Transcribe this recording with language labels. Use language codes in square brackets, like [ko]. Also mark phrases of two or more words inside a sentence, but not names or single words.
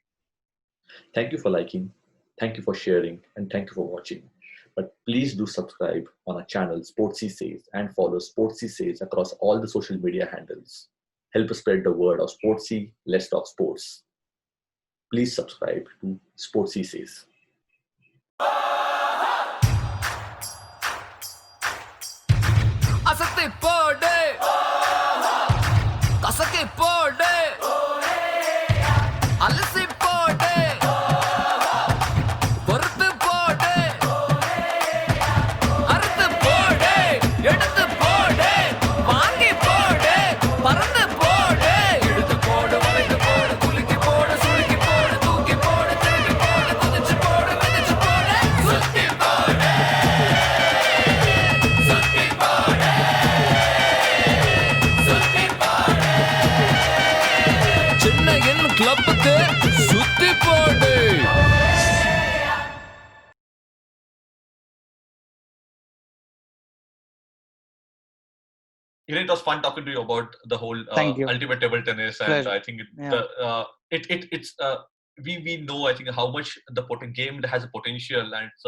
[en] Thank you for liking, thank you for sharing, and thank you for watching. But please do subscribe on our channel Sportsy Says and follow Sportsy Says across all the social media handles. Help us spread the word of Sportsy, Let's Talk Sports. Please subscribe to Sportsy Says. असते पडे कसके पडे अलसी पडे परत पडे अर्थ पडे [ta] எடுத்து போடு வாங்கி போடு பறந்து போடு இழுத்து போடு வளைத்து போடு குலுக்கி போடு சுளுக்கி போடு தூக்கி போடு திருப்பி போடு குதிச்சு போடு மிதிச்சு போடு சுத்தி போடு சுத்தி போடு சுத்தி போடு சென்னையின் கிளப்புக்கு சுத்தி போடு [en] Hiren, it was fun talking to you about the whole Thank you. ultimate table tennis, and Pleasure. I think Yeah. it's we know I think how much the game has a potential, and so